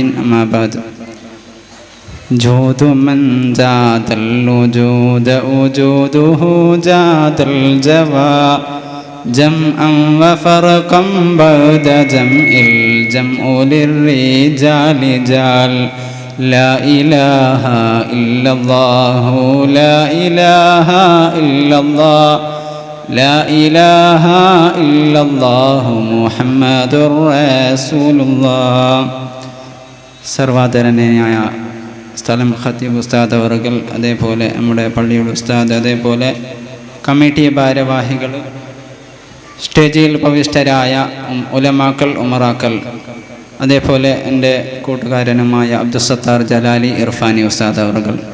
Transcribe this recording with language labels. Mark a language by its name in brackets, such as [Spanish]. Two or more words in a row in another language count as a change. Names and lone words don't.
[Arabic] أما بعد. جود من جاد الوجود وجوده جاد الجوى جمعا وفرقا بعد جمع الجمع للرجال جال لا إله إلا الله لا إله إلا الله لا إله إلا الله محمد رسول الله. [Malayalam] സർവാദരണീയനായ സ്ഥലം ഖത്തീബ് ഉസ്താദ് അവർകൾ, അതേപോലെ നമ്മുടെ പള്ളിയുടെ ഉസ്താദ്, അതേപോലെ കമ്മിറ്റി ഭാരവാഹികൾ, സ്റ്റേജിൽ ഉപവിഷ്ടരായ ഉലമാക്കൾ, ഉമറാക്കൾ, അതേപോലെ എൻ്റെ കൂട്ടുകാരനുമായ അബ്ദുസത്താർ ജലാലി ഇർഫാനി ഉസ്താദ് അവർകൾ.